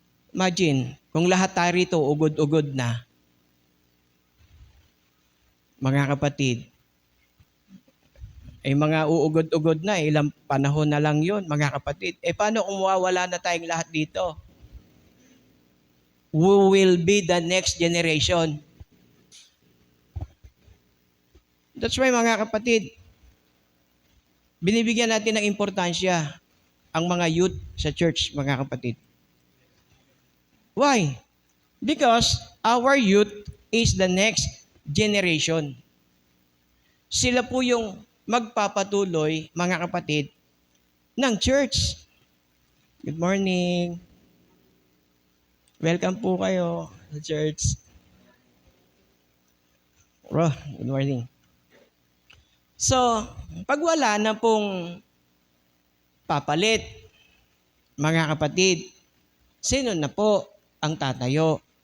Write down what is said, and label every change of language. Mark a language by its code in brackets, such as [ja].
[tl] Imagine, kung lahat tayo rito ugod-ugod na, mga kapatid, ay mga uugod-ugod na, ilang panahon na lang yun, mga kapatid. Paano kung mawawala na tayong lahat dito? [en] Who will be the next generation? That's why, [tl] mga kapatid, binibigyan natin ng importansya ang mga youth sa church, mga kapatid. [en] Why? Because our youth is the next generation. [tl] Sila po yung magpapatuloy, mga kapatid, ng church. [en] Good morning. [tl] Welcome po kayo sa church. [en] Bro, good morning. [tl] So, pag wala na pong papalit, mga kapatid, sino na po ang tatayo?